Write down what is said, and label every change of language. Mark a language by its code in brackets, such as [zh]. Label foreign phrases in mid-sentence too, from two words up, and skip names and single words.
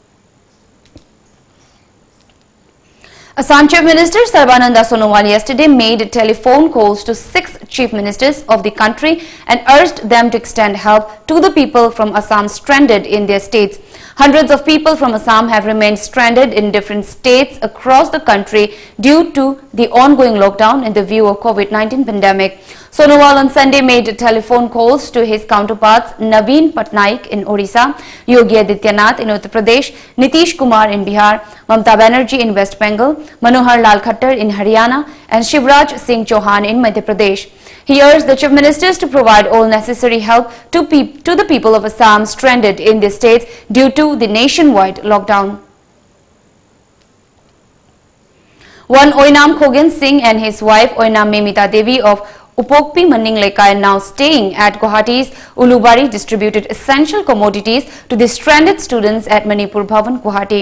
[en] Assam Chief Minister Sarbananda Sonowal yesterday made telephone calls to 6 chief ministers of the country and urged them to extend help to the people from Assam stranded in their states. Hundreds of people from Assam have remained stranded in different states across the country due to the ongoing lockdown in the view of COVID-19 pandemic. Sonowal on Sunday made telephone calls to his counterparts Naveen Patnaik in Odisha, Yogi Adityanath in Uttar Pradesh, Nitish Kumar in Bihar, Mamata Banerjee in West Bengal, Manohar Lal Khattar in Haryana and Shivraj Singh Chauhan in Madhya Pradesh. He urged the chief ministers to provide all necessary help to the people of Assam stranded in their states due to the nationwide lockdown. One Oinam Khogen Singh and his wife Oinam Memita Devi of Upokpi Manning Lekai, now staying at Guwahati's Ulubari, distributed essential commodities to the stranded students at Manipur Bhavan, Guwahati.